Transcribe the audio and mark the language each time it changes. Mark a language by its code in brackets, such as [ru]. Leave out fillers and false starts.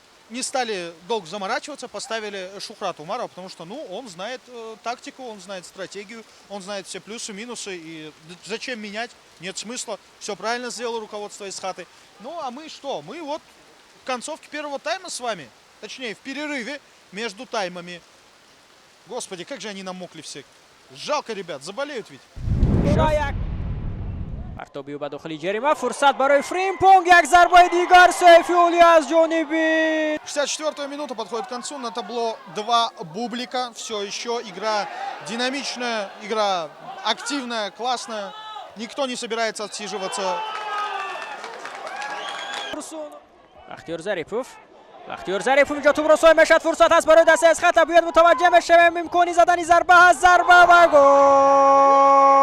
[ru] не стали долго заморачиваться, поставили Шухрата Умарова, потому что, ну, он знает тактику, он знает стратегию, он знает все плюсы, минусы, и зачем менять, нет смысла, все правильно сделало руководство Эсхаты. Ну, а мы что? Мы вот в концовке первого тайма с вами, точнее, в перерыве между таймами. Господи, как же они намокли все. Жалко, ребят, заболеют ведь. [tg] партоби ба дохили ҷарима, фурсат барои Фримпонг, як зарбаи дигар Сайфиулли аз ҷониби. [ru] 64-я минута подходит к концу, на табло 2 бублика. Все еще игра динамичная, игра активная, классная. Никто не собирается отсиживаться. Бахтиёр Зарипов. [tg] бахтиёр Зарипов инҷо тӯбро соҳиб мешавад, фурсат аст барои дастаи Эсхата, бояд мутаваҷҷеҳ мешавем, имкони задани зарба ҳаст, зарба ва гол.